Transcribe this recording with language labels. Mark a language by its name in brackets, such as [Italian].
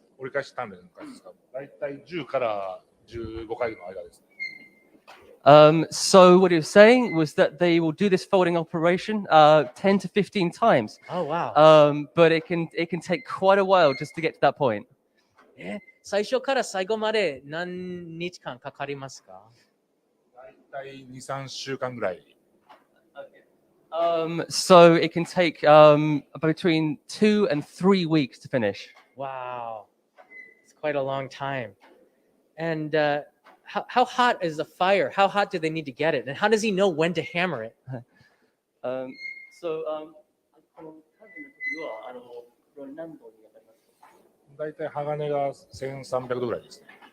[Japanese] 折り返し鍛錬の回ですか。だいたい10から15回の間ですね。 [English] So what he was saying was that they will do this folding operation 10 to 15 times. Oh, wow. But it can take quite a while just to get to that point. [Japanese] 最初から最後まで何日間かかりますか? だいたい2、3週間ぐらい。 [English] So it can take between 2 and 3 weeks to finish. Wow. It's quite a long time. And how hot is the fire? How hot do they need to get it? And how does he know when to hammer it? [Japanese] So この鍛錬の時はこれ何度に当たりますか? だいたい鋼が1300度ぐらいですね。